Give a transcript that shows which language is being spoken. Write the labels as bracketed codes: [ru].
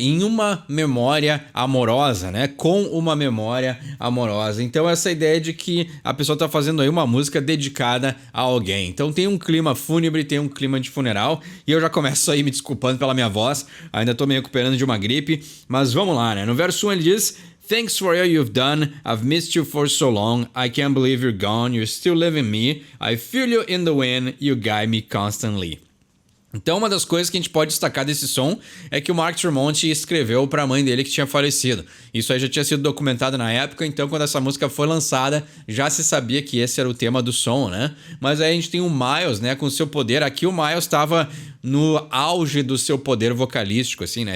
[pt] Em uma memória amorosa, né? Com uma memória amorosa. Então essa ideia de que a pessoa tá fazendo aí uma música dedicada a alguém. Então tem um clima fúnebre, tem um clima de funeral. E eu já começo aí me desculpando pela minha voz. Ainda tô me recuperando de uma gripe. Mas vamos lá, né? No verso 1 ele diz... [en] Thanks for all you've done. I've missed you for so long. I can't believe you're gone. You still live in me. I feel you in the wind. You guide me constantly. [pt] Então uma das coisas que a gente pode destacar desse som é que o Mark Tremonti escreveu para a mãe dele que tinha falecido. Isso aí já tinha sido documentado na época, então quando essa música foi lançada já se sabia que esse era o tema do som, né? Mas aí a gente tem o Miles, né, com o seu poder. Aqui o Miles estava no auge do seu poder vocalístico, assim, né?